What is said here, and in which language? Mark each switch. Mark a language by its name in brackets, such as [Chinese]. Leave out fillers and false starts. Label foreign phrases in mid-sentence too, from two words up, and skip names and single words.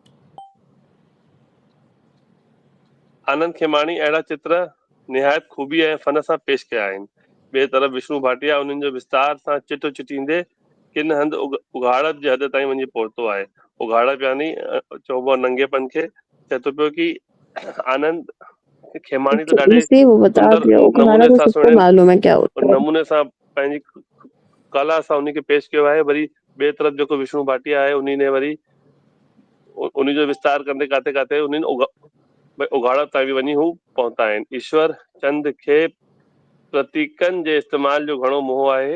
[Sindhi] आनंद खेमाणी अहिड़ा चित्र निहायत ख़ूबी ऐं फन सां पेश कया आहिनि। ॿिए तरफ़ विष्णु भाटिया उन्हनि जो विस्तार सां चिट चिटींदे किन हंधि उघाड़प जे हद ताईं वञी पहुतो आहे। उघाड़प यानी चइबो आहे नंगेपन खे। चए थो पियो कि आनंद खेमाणी त ॾाढे [Hindi] इसी वो बता [Sindhi] सुंदर [Hindi] दिया, [Sindhi] उघाड़ा नमूने [Hindi] तो [Sindhi] सां [Hindi] सबको [Sindhi] सुहिणे [Hindi] मालूम है क्या होता है। [Sindhi] नमूने सां पंहिंजी कला सां उनखे पेश कयो आहे। वरी ॿिए तरफ़ जेको विष्णु भाटिया आहे, उन ने वरी उन जो विस्तार कंदे काथे काथे उन्हनि उघाड़ा ताईं बि वञी हू पहुता आहिनि। ईश्वर चंद खे प्रतीकनि जे इस्तेमाल जो घणो मोह आहे।